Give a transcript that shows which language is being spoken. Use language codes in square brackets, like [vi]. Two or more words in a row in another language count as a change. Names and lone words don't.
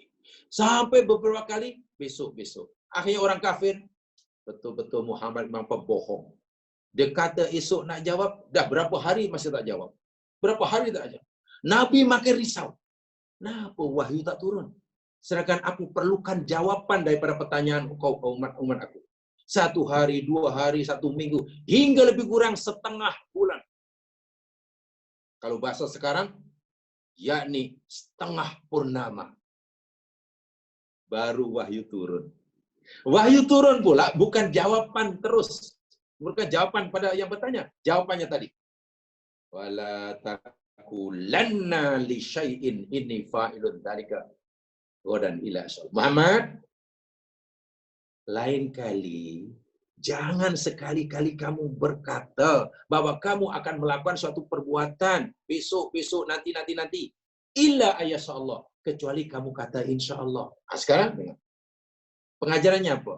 [ms] Sampai beberapa kali, besok. Akhirnya orang kafir, betul-betul Muhammad memang pembohong. Dia kata esok nak jawab, dah berapa hari masih tak jawab. Berapa hari tak jawab. Nabi makin risau. Kenapa wahyu tak turun? Sedangkan aku perlukan jawapan daripada pertanyaan kau umat aku. 1 hari, 2 hari, 1 minggu, hingga lebih kurang setengah bulan. Kalau bahasa sekarang, yakni setengah purnama. Baru wahyu turun. Wahyu turun pula bukan jawaban terus. Bukan jawaban pada yang bertanya. Jawabannya tadi. [ar] ولا تقولن لشيء إني فاعل ذلك غدا إلا أن يشاء الله. [ms] Muhammad, lain kali jangan sekali-kali kamu berkata bahwa kamu akan melakukan suatu perbuatan besok, nanti. [ar] إلا أن يشاء الله. [ms] Kecuali kamu kata insya-Allah. Nah, sekarang dengar. Pengajarannya apa?